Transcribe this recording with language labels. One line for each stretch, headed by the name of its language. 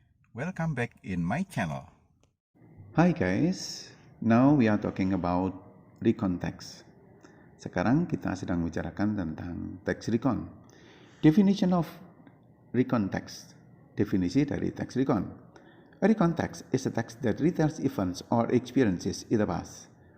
English: Welcome back in my channel. Hi guys, now we are talking about recon text.
Indonesian: Sekarang kita sedang membicarakan tentang text recon.
English: Definition of recon text.
Indonesian: Definisi dari text recon.
English: A recon text is a text that retells events or experiences in the past.